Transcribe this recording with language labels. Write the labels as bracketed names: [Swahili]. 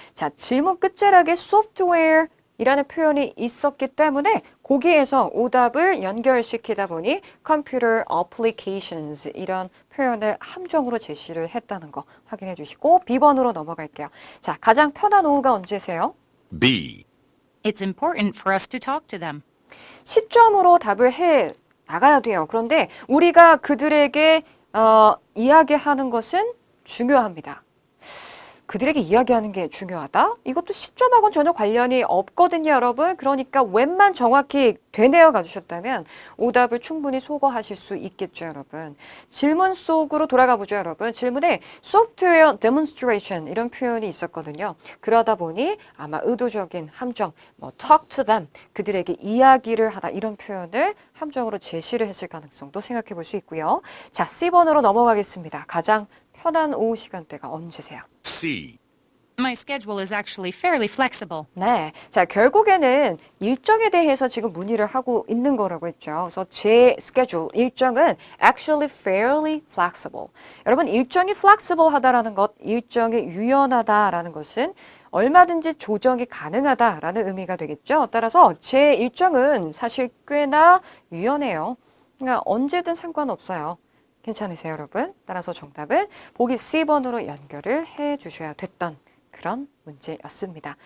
[Korean] 자, 질문 끝자락에 software 이라는 표현이 있었기 때문에 거기에서 오답을 연결시키다 보니 computer applications 이런 표현을 함정으로 제시를 했다는 거 확인해 주시고 B번으로 넘어갈게요. 자, 가장 편한 오후가 언제세요? [English] B. It's important for us to talk to them. [Korean] 시점으로 답을 해 나가야 돼요. 그런데 우리가 그들에게 이야기하는 것은 중요합니다. 그들에게 이야기하는 게 중요하다? 이것도 시점하고는 전혀 관련이 없거든요, 여러분. 그러니까 웬만 정확히 되뇌어 가주셨다면 오답을 충분히 소거하실 수 있겠죠, 여러분. 질문 속으로 돌아가 보죠, 여러분. 질문에 software demonstration 이런 표현이 있었거든요. 그러다 보니 아마 의도적인 함정, 뭐 [English] talk to them, [Korean] 그들에게 이야기를 하다 이런 표현을 함정으로 제시를 했을 가능성도 생각해 볼 수 있고요. 자, C번으로 넘어가겠습니다. 가장 편한 오후 시간대가 언제세요? [English] C. My schedule is actually fairly flexible. [Korean] 네. 자, 결국에는 일정에 대해서 지금 문의를 하고 있는 거라고 했죠. 그래서 제 [English] schedule, [Korean] 일정은 [English] actually fairly flexible. [Korean] 여러분, 일정이 flexible 하다라는 것, 일정이 유연하다라는 것은 얼마든지 조정이 가능하다라는 의미가 되겠죠. 따라서 제 일정은 사실 꽤나 유연해요. 그러니까 언제든 상관없어요. 괜찮으세요, 여러분? 따라서 정답은 보기 C번으로 연결을 해 주셔야 됐던 그런 문제였습니다.